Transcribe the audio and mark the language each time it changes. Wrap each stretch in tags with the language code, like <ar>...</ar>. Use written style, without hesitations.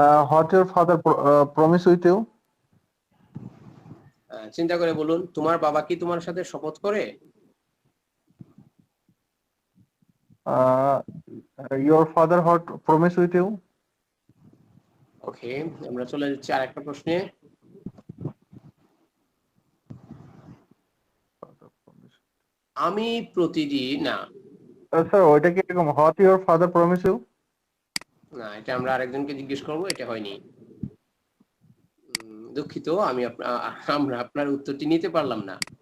<en>What your father promise with you?</en> <bn>চিন্তা করে বলুন, তোমার বাবা কি তোমার সাথে শপথ করে?</bn> <en>Your father what promise with you?</en> <bn>ওকে, আমরা চলে যাচ্ছি আরেকটা প্রশ্নে। আমি প্রতিদিন না, স্যার ওইটা কি এরকম</bn> <en>what your father promise you?</en> <bn>না এটা আমরা আরেকজনকে জিজ্ঞেস করব, এটা হয়নি। দুঃখিত, আমরা আপনার উত্তরটি নিতে পারলাম না।</bn>